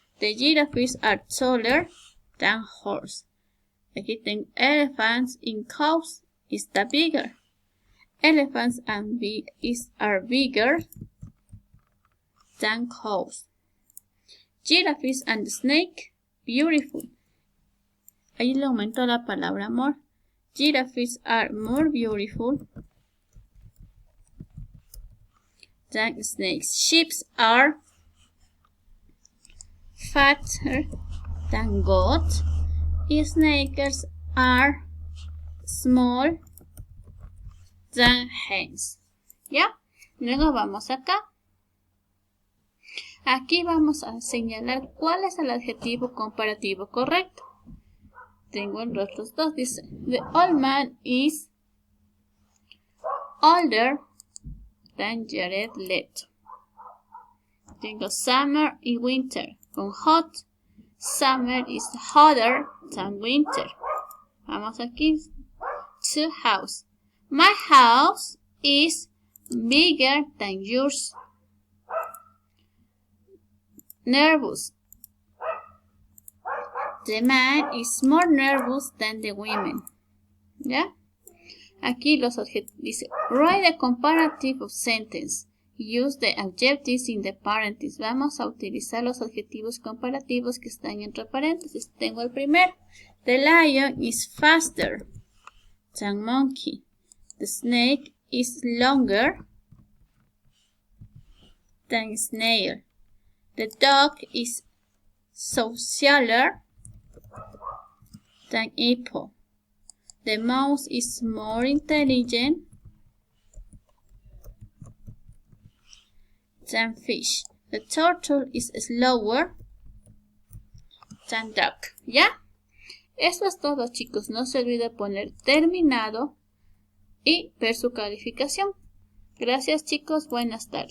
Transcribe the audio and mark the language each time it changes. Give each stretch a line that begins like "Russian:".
English: The giraffes are taller than horse.
Spanish: Aquí tengo
English: elephants and cows está bigger. Elephants and are bigger than cows. Giraffes and snake, beautiful.
Spanish: Ahí le aumentó la palabra more.
English: Giraffes are more beautiful than snakes. Sheep are fatter than goats. Y snakes are small than hens.
Spanish: ¿Ya? Luego vamos acá. Aquí vamos a señalar cuál es el adjetivo comparativo correcto. Tengo los otros dos. Dice,
English: the old man is older than Jared Leto. Tengo summer y winter. Con hot, summer is hotter than winter.
Spanish: Vamos aquí.
English: To house. My house is bigger than yours. Nervous. The man is more nervous than the women. ¿Ya?
Spanish: Aquí los adjetivos. Dice,
English: write a comparative of sentence. Use the adjectives in the parentheses.
Spanish: Vamos a utilizar los adjetivos comparativos que están entre paréntesis. Tengo el primero.
English: The lion is faster than monkey. The snake is longer than snail. The dog is socialer than apple. The mouse is more intelligent than fish. The turtle is slower than duck.
Spanish: ¿Ya? Eso es todo, chicos. No se olvide poner terminado y ver su calificación. Gracias, chicos. Buenas tardes.